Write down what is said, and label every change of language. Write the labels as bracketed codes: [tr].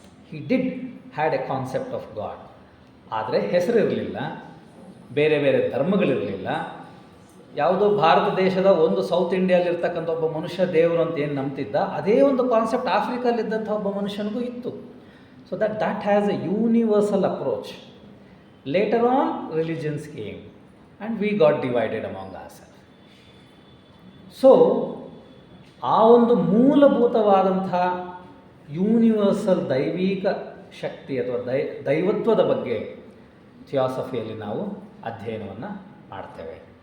[en] He did had a concept of God. [kn] ಆದರೆ ಹೆಸರಿರಲಿಲ್ಲ, ಬೇರೆ ಬೇರೆ ಧರ್ಮಗಳಿರಲಿಲ್ಲ. ಯಾವುದೋ ಭಾರತ ದೇಶದ ಒಂದು ಸೌತ್ ಇಂಡಿಯಾಲಿರ್ತಕ್ಕಂಥ ಒಬ್ಬ ಮನುಷ್ಯ ದೇವರು ಅಂತ ಏನು ನಂಬ್ತಿದ್ದ, ಅದೇ ಒಂದು ಕಾನ್ಸೆಪ್ಟ್ ಆಫ್ರಿಕಲ್ಲಿದ್ದಂಥ ಒಬ್ಬ ಮನುಷ್ಯನಿಗೂ ಇತ್ತು. [en] So that has a universal approach. Later on religions came and we got divided among ourselves. [kn] So ಆ ಒಂದು ಮೂಲಭೂತವಾದಂಥ ಯೂನಿವರ್ಸಲ್ ದೈವಿಕ ಶಕ್ತಿ ಅಥವಾ ದೈವತ್ವದ ಬಗ್ಗೆ ಥಿಯಾಸಫಿಯಲ್ಲಿ ನಾವು ಅಧ್ಯಯನವನ್ನು ಮಾಡ್ತೇವೆ.